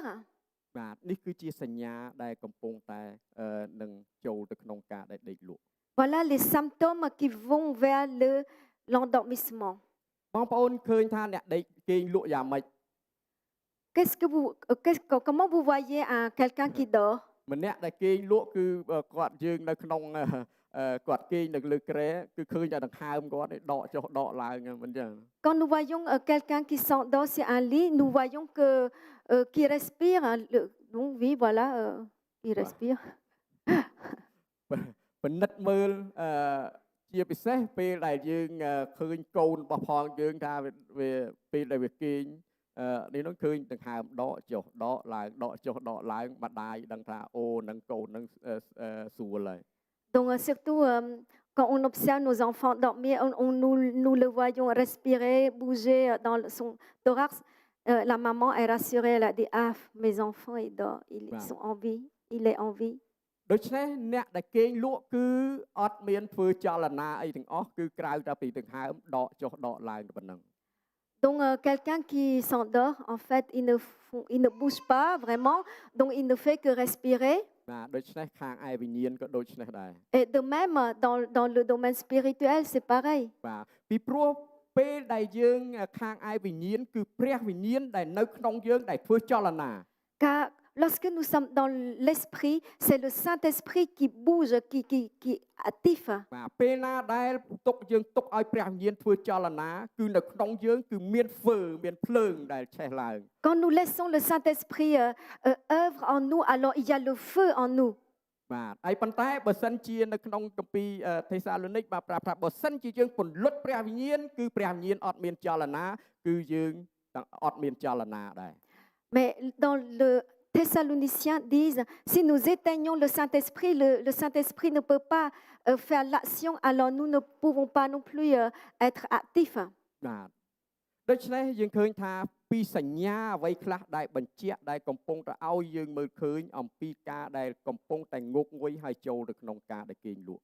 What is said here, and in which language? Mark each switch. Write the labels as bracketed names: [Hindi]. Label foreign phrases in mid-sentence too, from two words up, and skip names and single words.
[Khmer] បាទនេះគឺជាសញ្ញាដែលកំពុងតែនឹងចូលទៅក្នុងការដែលដេកលក់ [French] voilà les symptômes qui vont vers l'endormissement. [Khmer] បងប្អូនឃើញថាអ្នកដេកគេងលក់យ៉ាងម៉េច [French] Comment vous voyez quelqu'un qui dort? [Khmer] ម្នាក់ដែលគេងលក់គឺគាត់យើងនៅក្នុងគាត់គេងនៅលើគ្រែគឺឃើញតែដង្ហើមគាត់ដកចុះដកឡើងមិនចឹង [French] Quand nous voyons quelqu'un qui s'endort sur un lit, nous voyons qu'il respire. Donc oui, voilà, il respire. [Khmer] ពិនិត្យមើលជាពិសេសពេលដែលយើងឃើញកូនរបស់ផងយើងថាវាពេលដែលវាគេងនេះនោះឃើញដង្ហើមដកចុះដកឡើងដកចុះដកឡើងម្ដាយដឹងថាអូនឹងកូននឹងស្រួលហើយ [French] Donc surtout quand on observe nos enfants dormir, nous le voyons respirer, bouger dans son thorax. La maman est rassurée, elle a dit, ah, mes enfants, ils dorment, ils Wow. sont en vie, il est en vie. [Khmer] ដូច្នេះអ្នកដែលគេងលក់គឺអត់មានធ្វើចលនាអីទាំងអស់គឺក្រៅតែពីដង្ហើមដកចុះដកឡើងតែប៉ុណ្ណឹង [French] Donc, quelqu'un qui s'endort, en fait, il ne bouge pas vraiment, donc il ne fait que respirer. [Khmer] បាទដូច្នេះខាងឯវិញ្ញាណក៏ដូចនេះដែរ [French] Et de même, dans le domaine spirituel, c'est pareil. [Khmer] បាទពីព្រោះពេលដែលយើងខាងឯវិញ្ញាណគឺព្រះវិញ្ញាណដែលនៅក្នុងយើងដែលធ្វើចលនា [French] Car lorsque nous sommes dans l'esprit, c'est le Saint-Esprit qui bouge, qui est actif. [Khmer] បាទពេលណាដែលយើងទុកឲ្យព្រះវិញ្ញាណធ្វើចលនាគឺនៅក្នុងយើងគឺមានហ្វឺមានភ្លើងដែលឆេះឡើង [French] Quand nous laissons le Saint-Esprit œuvre en nous, alors il y a le feu en nous. [Khmer] បាទហើយប៉ុន្តែបើសិនជានៅក្នុងគម្ពីរទេសាឡូនីកបាទប្រាប់ថាបើសិនជាយើងពន្លត់ព្រះវិញ្ញាណគឺព្រះវិញ្ញាណអត់មានចលនាគឺយើងអត់មានចលនាដែរ [French] Mais dans le Thessaloniciens disent, si nous éteignons le Saint-Esprit, le Saint-Esprit ne peut pas faire l'action, alors nous ne pouvons pas non plus être actifs. [Khmer] បាទដូច្នេះយើងឃើញថាពីសញ្ញាអ្វីខ្លះដែលបញ្ជាក់ដែលកំពុងតែឲ្យយើងមើលឃើញអំពីការដែលកំពុងតែងុកងុយហើយចូលទៅក្នុងការដែលគេងលក់